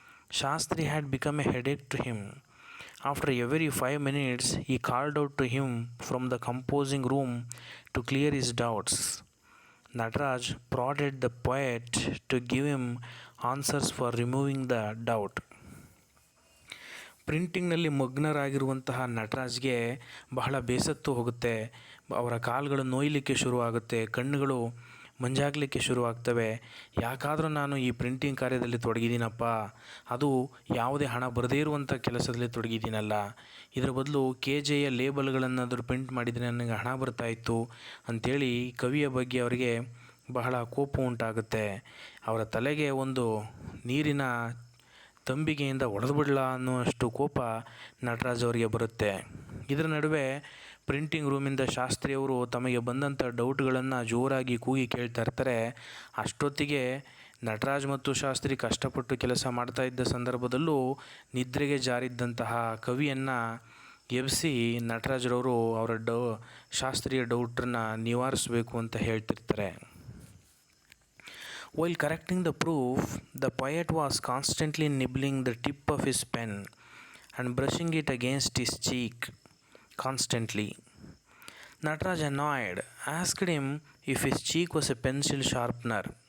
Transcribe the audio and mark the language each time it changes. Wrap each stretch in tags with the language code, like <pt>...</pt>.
<en>Shastri had become a headache to him. After every 5 minutes, he called out to him from the composing room to clear his doubts. Nataraj prodded the poet to give him answers for removing the doubt.</en> <kn>ಪ್ರಿಂಟಿಂಗ್ನಲ್ಲಿ ಮಗ್ನರಾಗಿರುವಂತಹ ನಟರಾಜ್ಗೆ ಬಹಳ ಬೇಸತ್ತು ಹೋಗುತ್ತೆ. ಅವರ ಕಾಲುಗಳು ನೋಯಲಿಕ್ಕೆ ಶುರುವಾಗುತ್ತೆ, ಕಣ್ಣುಗಳು ಮಂಜಾಗಲಿಕ್ಕೆ ಶುರುವಾಗ್ತವೆ. ಯಾಕಾದರೂ ನಾನು ಈ printing ಕಾರ್ಯದಲ್ಲಿ ತೊಡಗಿದ್ದೀನಪ್ಪ, ಅದು ಯಾವುದೇ ಹಣ ಬರದೇ ಇರುವಂಥ ಕೆಲಸದಲ್ಲಿ ತೊಡಗಿದ್ದೀನಲ್ಲ. ಇದರ ಬದಲು KJಯ ಲೇಬಲ್ಗಳನ್ನಾದರೂ ಪ್ರಿಂಟ್ ಮಾಡಿದರೆ ನನಗೆ ಹಣ ಬರ್ತಾಯಿತ್ತು ಅಂಥೇಳಿ ಕವಿಯ ಬಗ್ಗೆ ಅವರಿಗೆ ಬಹಳ ಕೋಪ ಉಂಟಾಗುತ್ತೆ. ಅವರ ತಲೆಗೆ ಒಂದು ನೀರಿನ ತಂಬಿಗೆಯಿಂದ ಹೊಡೆದುಬಿಡಲ ಅನ್ನುವಷ್ಟು ಕೋಪ ನಟರಾಜ್ ಅವರಿಗೆ ಬರುತ್ತೆ. ಇದರ ನಡುವೆ ಪ್ರಿಂಟಿಂಗ್ ರೂಮಿಂದ ಶಾಸ್ತ್ರಿಯವರು ತಮಗೆ ಬಂದಂಥ ಡೌಟ್ಗಳನ್ನು ಜೋರಾಗಿ ಕೂಗಿ ಕೇಳ್ತಾ ಇರ್ತಾರೆ. ಅಷ್ಟೊತ್ತಿಗೆ ನಟರಾಜ್ ಮತ್ತು ಶಾಸ್ತ್ರಿ ಕಷ್ಟಪಟ್ಟು ಕೆಲಸ ಮಾಡ್ತಾ ಇದ್ದ ಸಂದರ್ಭದಲ್ಲೂ ನಿದ್ರೆಗೆ ಜಾರಿದ್ದಂತಹ ಕವಿಯನ್ನು ಎಬ್ಬಿಸಿ ನಟರಾಜ್ರವರು ಅವರ ಶಾಸ್ತ್ರೀಯ ಡೌಟನ್ನು ನಿವಾರಿಸಬೇಕು ಅಂತ ಹೇಳ್ತಿರ್ತಾರೆ.</kn> <en>While correcting the proof, the poet was constantly nibbling the tip of his pen and brushing it against his cheek constantly. Nataraj, annoyed, asked him if his cheek was a pencil sharpener.</en>